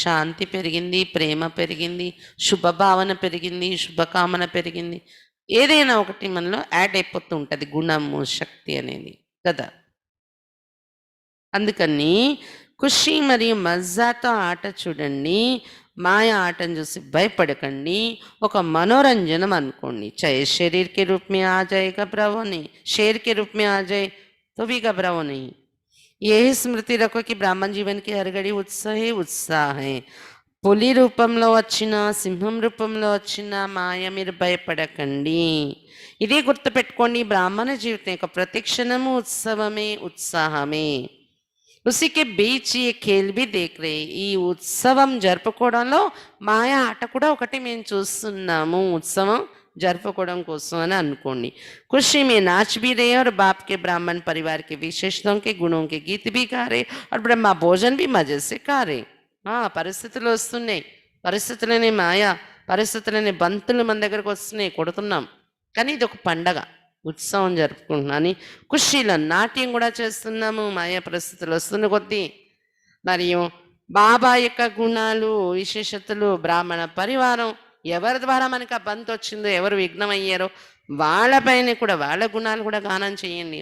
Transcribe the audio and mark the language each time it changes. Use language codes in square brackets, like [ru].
[te] శాంతి పెరిగింది, ప్రేమ పెరిగింది, శుభభావన పెరిగింది, శుభకామన పెరిగింది, ఏదైనా ఒకటి మనలో యాడ్ అయిపోతూ ఉంటుంది, గుణము, శక్తి అనేది కదా. అందుకని ఖుషి మరియు మజాతో ఆట చూడండి, మాయా ఆటను చూసి భయపడకండి, ఒక మనోరంజనం అనుకోండి. [hi] चाहे शरीर के रूप में आ जाए घबराओ नहीं, शेर के रूप में आ जाए तो भी घबराओ नहीं. यही स्मृति रखो कि ब्राह्मण जीवन की हर घड़ी उत्साह ही उत्साह है. [te] పులి రూపంలో వచ్చిన, సింహం రూపంలో వచ్చిన మాయ మీరు భయపడకండి. ఇదే గుర్తుపెట్టుకోండి, బ్రాహ్మణ జీవితం యొక్క ప్రతి క్షణము ఉత్సవమే, ఉత్సాహమే. [hi] उसी के बीच ये खेल भी देख रहे. [te] ఈ ఉత్సవం జరుపుకోవడంలో మాయా ఆట కూడా ఒకటి మేము చూస్తున్నాము, ఉత్సవం జరుపుకోవడం కోసం అని అనుకోండి. [hi] खुशी में नाच भी रहे और बाप के ब्राह्मण परिवार के विशेषताओं के गुणों के गीत भी गा रहे और ब्रह्मा भोजन भी मजे से खा रहे. [te] పరిస్థితులు వస్తున్నాయి, పరిస్థితులనే మాయా, పరిస్థితులనే బంతులు మన దగ్గరకు వస్తున్నాయి, కొడుతున్నాం, కానీ ఇది ఒక పండగ, ఉత్సవం జరుపుకుంటున్నాను. ఖుషీలో నాట్యం కూడా చేస్తున్నాము మాయా పరిస్థితులు వస్తున్న కొద్దీ. మరియు బాబా యొక్క గుణాలు, విశేషతలు, బ్రాహ్మణ పరివారం, ఎవరి ద్వారా మనకి ఆ బంతు వచ్చిందో, ఎవరు విఘ్నం అయ్యారో వాళ్ళపైన కూడా, వాళ్ళ గుణాలు కూడా గానం చేయండి.